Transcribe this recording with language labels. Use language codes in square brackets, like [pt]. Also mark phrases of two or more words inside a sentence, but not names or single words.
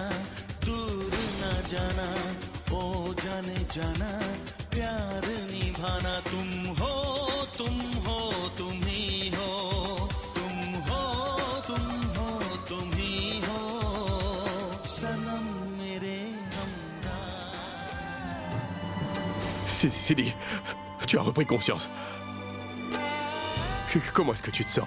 [hi] दूर न जाना ओ जाने जाना प्यार निभाना तुम हो तुम ही हो तुम हो तुम ही हो सनम मेरे हमदर्द. [fr] Sidi, tu as repris conscience. Comment est-ce que tu te sens?